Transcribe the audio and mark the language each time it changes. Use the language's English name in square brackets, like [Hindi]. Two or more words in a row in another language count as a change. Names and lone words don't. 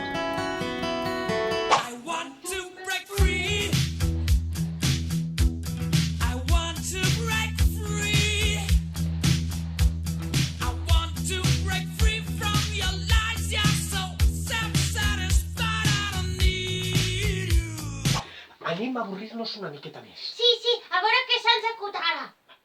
[English] I want to break free. I want to break free. I want to break free from your lies. You're so self-satisfied. I don't need you. [Catalan] Anem a avorrir-nos una miqueta més. Sí, a veure què se'ns acut ara.